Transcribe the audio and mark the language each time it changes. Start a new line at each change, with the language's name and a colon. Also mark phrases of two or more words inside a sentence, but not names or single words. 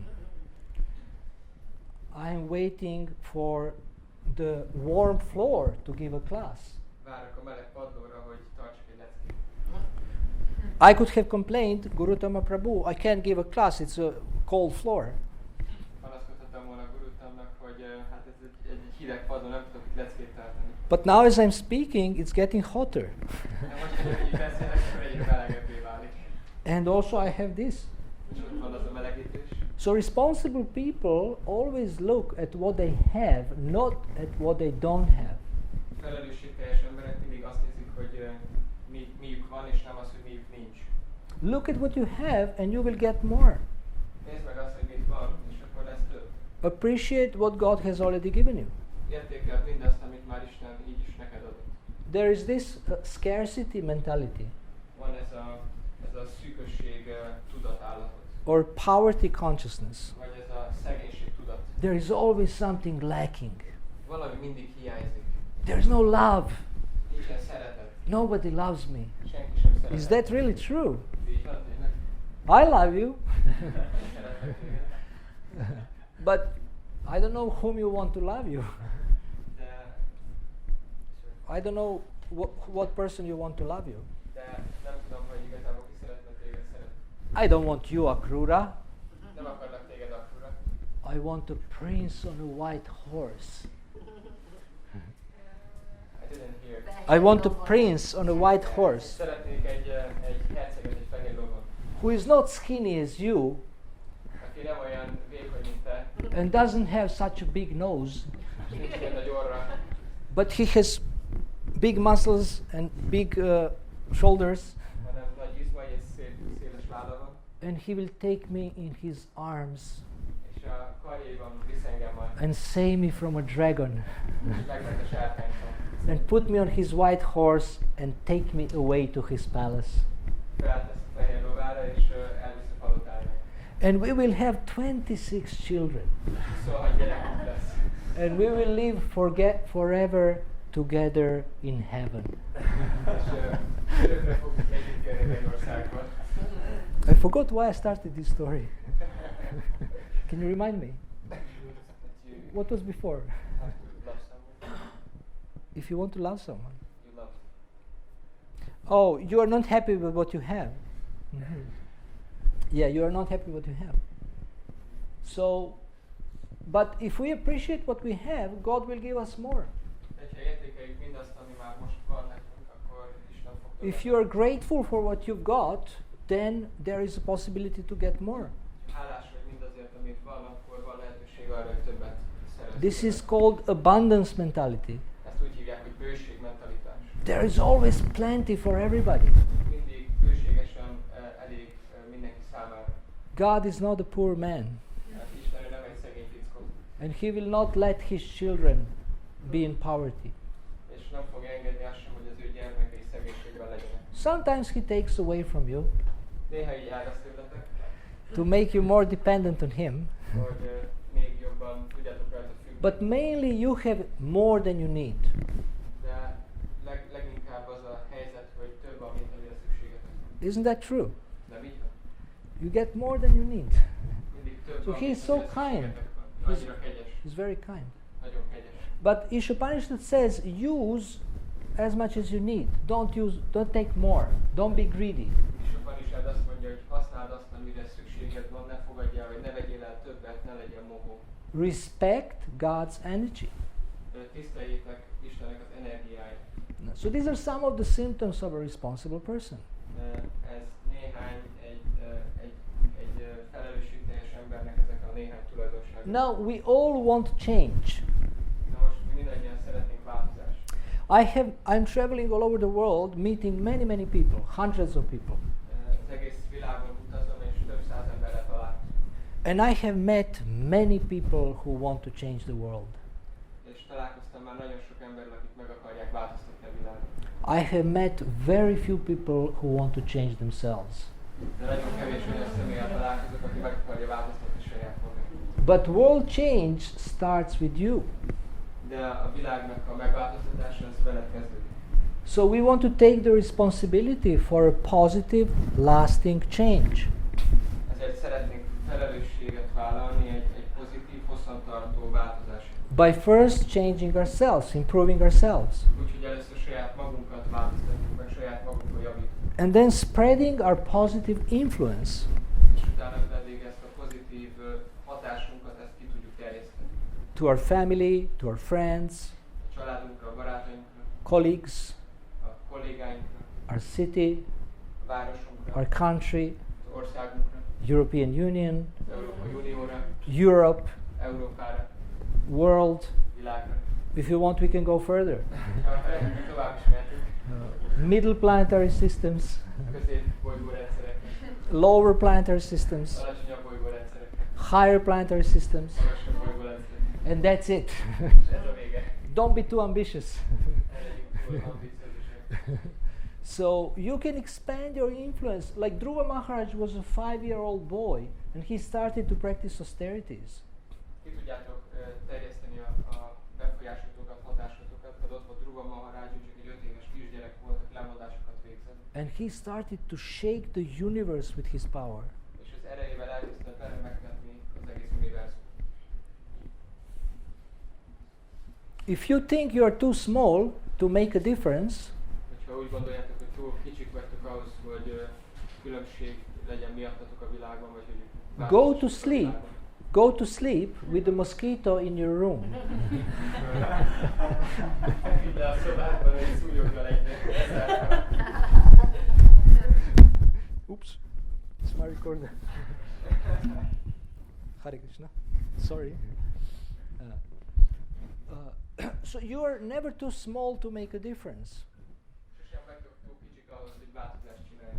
English: I am waiting for the warm floor to give a class.
Hungarian: Várok a meleg padlóra, hogy tartsak egy leckét.
English: I could have complained, Gurutama Prabhu, I can't give a class, it's a cold floor.
Hungarian: Panaszkodhattam volna Gurutamnak, hogy hát ez egy hideg padló, nem tudok itt leckét tartani.
English: But now as I'm speaking, it's getting hotter.
Hungarian: De most, hogy így beszélek, akkor egyre melegebbé válik.
English: And also I have this.
Hungarian: És ott van az a melegítés.
English: So responsible people always look at what they have, not at what they don't have.
Hungarian: Felelősségteljes emberek mindig azt nézik, hogy miük van, és nem az, hogy miük nincs.
English: Look at what you have and you will get more.
Hungarian: Nézd meg azt, hogy mit van, és akkor lesz több.
English: Appreciate what God has already given you.
Hungarian: Értékeld mindazt, amit már Isten így is neked adott.
English: There is this scarcity mentality
Hungarian: Van ez a szűkösség tudatállapot,
English: or poverty consciousness.
Hungarian: vagy ez a szegénység tudat.
English: There is always something lacking.
Hungarian: Valami mindig hiányzik.
English: There is no love.
Hungarian: Nincsen szeretet.
English: Nobody loves me.
Hungarian: Senki sem szeret.
English: Is that really true?
Hungarian: Így van, tényleg?
English: I love you,
Hungarian: Szeretlek téged.
English: but I don't know whom you want to love you.
Hungarian: De,
English: I don't know what person you want to love you.
Hungarian: de nem tudom, hogy igazából ki szeretne téged szeretni.
English: I don't want you, Akrura.
Hungarian: Nem akarnak téged akkora.
English: I want a prince on a white horse. I didn't hear. I want a prince on a white horse
Hungarian: Szeretnék egy herceget egy fehér lovon,
English: who is not skinny as you
Hungarian: aki nem olyan vékony, mint te,
English: and doesn't have such a big nose,
Hungarian: és nincs ilyen nagy orra,
English: but he has big muscles and big shoulders,
Hungarian: hanem nagy izmai és széles láda van,
English: and he will take me in his arms
Hungarian: és a karjaiban visz engem majd,
English: and save me from a dragon
Hungarian: és megment a sárkánytól.
English: and put me on his white horse and take me away to his palace.
Hungarian: Feltesz a fehér lovára, és elvisz a palotájára.
English: And we will have 26 children.
Hungarian: 26 gyerekünk lesz.
English: And we will live forever together in heaven.
Hungarian: És örökre fogunk együtt élni Mennyországban.
English: I forgot why I started this story. Can you remind me? What was before? Love someone. If you want to love someone. You love. Oh, you are not happy with what you have. Mhm. Yeah, you are not happy with what you have. So, but if we appreciate what we have, God will give us more.
Hungarian: Ha értékeljük mindazt, ami már most van nekünk, akkor Isten fog többet.
English: If you are grateful for what you've got, then there is a possibility to get more.
Hungarian: Hálás vagy mindazért, amit van, akkor van lehetőség arra, hogy többet szerezzünk.
English: This is called abundance mentality.
Hungarian: Ezt úgy hívják, hogy bőségmentalitás.
English: There is always plenty for everybody.
Hungarian: Mindig bőségesen elég mindenki számára.
English: God is not a poor man,
Hungarian: Hát Isten ő nem egy szegény fickó,
English: and He will not let His children be in poverty.
Hungarian: és nem fog engedni azt sem, hogy az ő gyermekei szegénységben legyenek.
English: Sometimes He takes away from you
Hungarian: Néha így ágaszt tőletek,
English: to make you more dependent on Him,
Hungarian: hogy még jobban tudjátok rajta függni.
English: but mainly you have more than you need.
Hungarian: De leginkább az a helyzet, hogy több van, mint amire szükségetek.
English: Isn't that true?
Hungarian: Nem így van.
English: You get more than you need.
Hungarian: Mindig több
English: So
Hungarian: van,
English: he is
Hungarian: mint
English: so
Hungarian: amire
English: kind.
Hungarian: szükségetek van. Annyira kegyes,
English: He's very kind.
Hungarian: nagyon kegyes.
English: But Ishopanishad says, use as much as you need. Don't take more. Don't be greedy.
Hungarian: És abban is azt mondja, hogy használd azt, amire szükséged van, ne fogadj el, vagy ne vegyél el többet, ne legyen mohó.
English: Respect God's energy.
Hungarian: Tiszteljétek Istennek az energiáját.
English: So these are some of the symptoms of a responsible person.
Hungarian: Ez néhány egy felelősségteljes embernek ezek a néhány tulajdonsága.
English: Now we all want change.
Hungarian: Na most mi mindannyian szeretnénk változást.
English: I'm traveling all over the world, meeting many people, hundreds of people.
Hungarian: Az egész világon utazom, és több száz emberrel találkozom.
English: And I have met many people who want to change the world.
Hungarian: És találkoztam már nagyon sok emberrel, akik meg akarják változtatni a világot.
English: I have met very few people who want to change themselves.
Hungarian: De nagyon kevés olyan személlyel találkozok, aki meg akarja változtatni saját magát.
English: But world change starts with you.
Hungarian: De a világnak a megváltoztatása az veled kezdődik.
English: So we want to take the responsibility for a positive, lasting change.
Hungarian: Ezért szeretnénk felelősséget vállalni egy pozitív, hosszantartó változásért.
English: By first changing ourselves, improving ourselves.
Hungarian: Úgyhogy először saját magunkat változtatjuk, meg saját magunkon javítunk.
English: And then spreading our positive influence
Hungarian: És utána pedig ezt a pozitív hatásunkat ezt ki tudjuk terjeszteni.
English: to our family, to our friends,
Hungarian: A családunkra, a barátainkra,
English: colleagues,
Hungarian: a kollégáinkra,
English: our city,
Hungarian: a városunkra,
English: our country,
Hungarian: az országunkra,
English: European Union,
Hungarian: az Európai Unióra,
English: Europe,
Hungarian: Európára,
English: world.
Hungarian: világra.
English: If you want, we can go further.
Hungarian: Tovább is mehetünk.
English: Middle planetary systems,
Hungarian: Közép-bolygórendszereknek,
English: lower planetary systems,
Hungarian: alacsonyabb bolygórendszereknek,
English: higher planetary systems,
Hungarian: magasabb bolygórendszereknek.
English: and that's it.
Hungarian: Ez a vége.
English: Don't be too ambitious.
Hungarian: Ne legyünk túl ambiciózusak.
English: So you can expand your influence. Like Dhruva Maharaj was a 5-year-old boy and he started to practice austerities.
Hungarian: Ki tudjátok terjeszteni a befolyásotokat, hatásotokat, tehát ott volt Dhruva Maharaj, csak egy 5 éves kisgyerek volt, aki lemondásokat végzett.
English: And he started to shake the universe with his power.
Hungarian: És az erejével elkezdett vele megvetni az egész univerzumot.
English: If you think you are too small to make a difference,
Hungarian: Hogyha úgy gondoljátok, hogy túl kicsik vagytok ahhoz, hogy különbség legyen miattatok a világban, vagy hogy
English: go to sleep. Go to sleep with the mosquito in your room.
Hungarian: Feküdj le a szobádban, és szúnyoggal egynek.
English: Oops, it's my recorder.
Sanskrit: Hare Krishna.
English: Sorry. So you are never too small to make a difference.
Hungarian: Sosem vagytok túl kicsik ahhoz, hogy változást csinálj.